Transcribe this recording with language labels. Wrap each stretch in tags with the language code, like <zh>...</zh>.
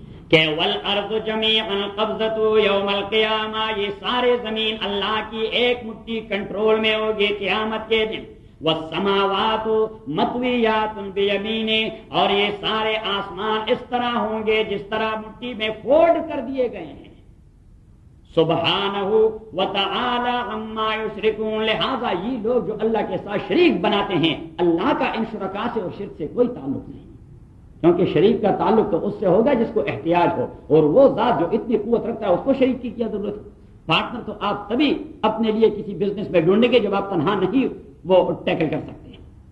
<ur>کہ</ur> <ar>والارض جميعا قبضته يوم القيامه,</ar> <ur>یہ سارے زمین اللہ کی ایک مٹھی کنٹرول میں ہوگی قیامت کے دن.</ur> <ar>والسماوات مطویات بیمینه,</ar> <ur>اور یہ سارے آسمان اس طرح ہوں گے جس طرح مٹی میں فولڈ کر دیے گئے ہیں.</ur> <ar>سبحانه وتعالى عما يشركون,</ar> <ur>لہذا یہ لوگ جو اللہ کے ساتھ شریک بناتے ہیں اللہ کا ان شرکا سے اور شرک سے کوئی تعلق نہیں, کیونکہ شریک کا تعلق تو اس سے ہوگا جس کو احتیاج ہو, اور وہ ذات جو اتنی قوت رکھتا ہے اس کو شریک کی کیا ضرورت ہے. پارٹنر تو آپ تبھی اپنے لیے کسی بزنس میں ڈھونڈیں گے جب آپ تنہا نہیں وہ ٹیکل کر سکتے ہیں.</ur>